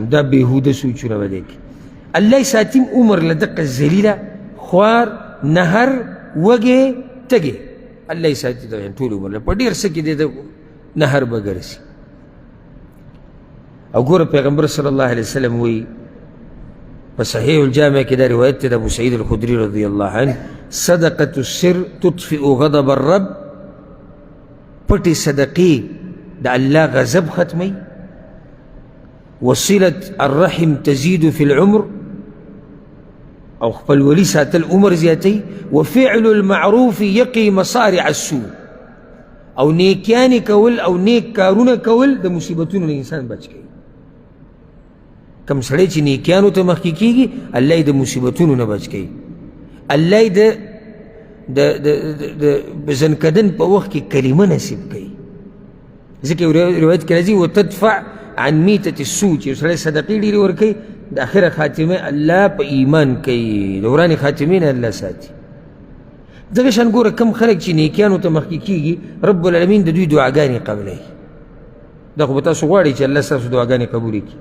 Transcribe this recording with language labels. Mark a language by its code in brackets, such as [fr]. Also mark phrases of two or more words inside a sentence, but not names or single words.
[ps] دا بېهوده سوچونه به دی کې. الله یې ساتیم عمر له دقه ذلیله خوار نهر وږې تږې الله یې ساتي دغه ټول عمر له په ډېر څه کې دی د نهر به ګرځي. او ګوره پیغمبر [ar] صلی الله علیه وسلم [ps] وایي په صحیح الجامع کې دا روایت دی د ابو سعید الخدري [ar] رضی الله عنه صدقة السر تطفئ غضب الرب. [ps] پټې صدقې د الله غضب ختموي. [ar] وصلة الرحم تزيد في العمر [ps] او خپلولي ساتل عمر زیاتوي. [ar] وفعل المعروف يقي مصارع السوء [ps] او نیکیانې کول او نیک کارونه کول د مصیبتونو نه انسان بچ کوي. کم سړی چې نیکیانو ته مخکې کېږي الله یې د مصیبتونو نه بچ کوي. الله یې د زنکدن په وخت کې کلمه نصیب کوي. ځکه یو روایت کې راځي [ar] وتدفع عن میتة السوء [ps] چې یو سړی صدقې ډېرې ورکوي د آخره خاتمه الله په ایمان کوي، د ورانې خاتمې نه الله ساتي. دغه شان ګوره کم خلک چې نیکیانو ته مخکې کېږي [ar] رب العالمین [ps] د دوی دعاګانې قبلوي. دا خو به تاسو غواړئ چې الله ستاسو دعاګانې قبولې کړي.